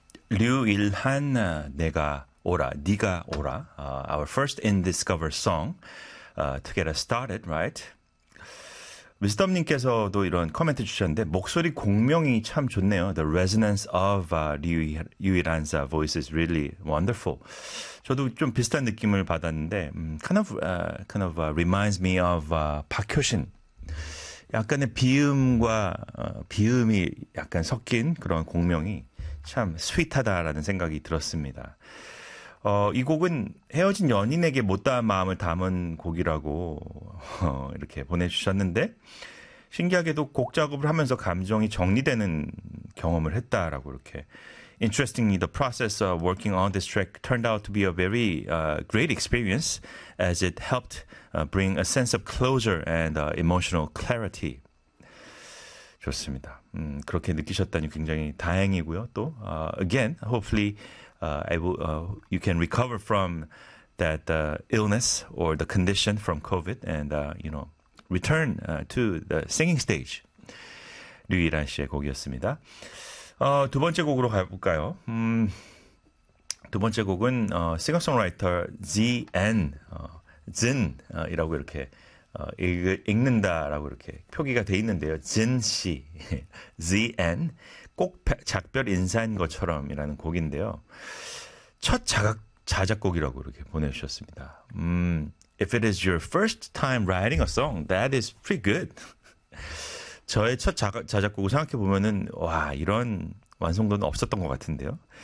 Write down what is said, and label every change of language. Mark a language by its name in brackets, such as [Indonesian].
[Korean] 류일한 내가 오라, 네가 오라. [English] Our first in this cover song to get us started, right? [Korean] 미스터님께서도 이런 코멘트 주셨는데 목소리 공명이 참 좋네요. [English] The resonance of 류일한's voice is really wonderful. [Korean] 저도 좀 비슷한 느낌을 받았는데 [English] kind of reminds me of [Korean] 박효신. 약간의 비음과 비음이 약간 섞인 그런 공명이 참 스윗하다라는 생각이 들었습니다. 이 곡은 헤어진 연인에게 못다한 마음을 담은 곡이라고 이렇게 보내주셨는데 신기하게도 곡 작업을 하면서 감정이 정리되는 경험을 했다라고 이렇게 [English] Interestingly, the process of working on this track turned out to be a very great experience as it helped bring a sense of closure and emotional clarity. [Korean] 좋습니다. 그렇게 느끼셨다니 굉장히 다행이고요. 또 [English] again, hopefully you can recover from that illness or the condition from COVID and return to the singing stage. [Korean] 류일한 씨의 곡이었습니다. 두 번째 곡으로 가볼까요? 두 번째 곡은 싱어송라이터 진이라고 이렇게 읽는다라고 이렇게 표기가 돼 있는데요. 진 씨, ZN 꼭 작별 인사인 것처럼이라는 곡인데요. 첫 자작곡이라고 이렇게 보내주셨습니다. [English] If it is your first time writing a song, that is pretty good. [Korean] 저의 첫 자작곡을 생각해 보면은 와 이런 완성도는 없었던 것 같은데요.